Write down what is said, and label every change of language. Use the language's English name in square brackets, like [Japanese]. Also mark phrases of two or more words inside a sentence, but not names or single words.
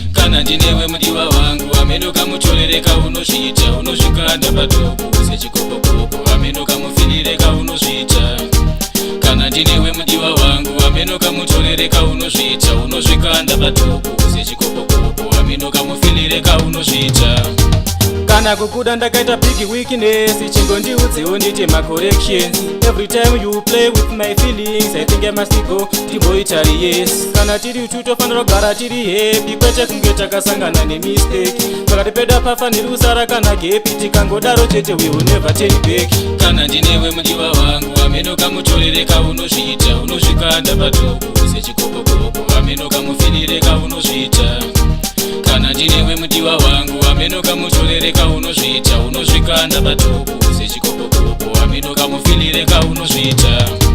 [Shona] Kana ndinewe mudiwa wangu, ameno kamutorere kaunozviita, unozvikanda patopu, sechikopokopo, ameno kamufirire kaunozviita. Kana ndinewe mudiwa wangu, ameno kamutorere kaunozviita, unozvikanda patopu, sechikopokopo, ameno kamufirire kaunozviita. Kana kukuda ndakaita [English] big weakness, [Shona] chingondiudzewo ndite ma corrections. [English] Every time you play with my feelings, I think I must go, [Shona] tiboitari yes. Kana tiri tu tofanira kugara tiri happy, kwete kunge takasangana ne mistake. Pakati pedu apafaniri kusara kana gepi, tikangodaro chete [English] we will never turn back. [Shona] Kana ndinewe mudiwa wangu, ameno kamutorere kaunozviita, unozvikanda patopu, sechikopokopo, ameno kamufirire kaunozviita. Kana ndinewe mudiwa wangu, ameno kamutorere kaunozviita, unozvikanda patopu, sechikopokopo, ameno kamufirire kaunozviita.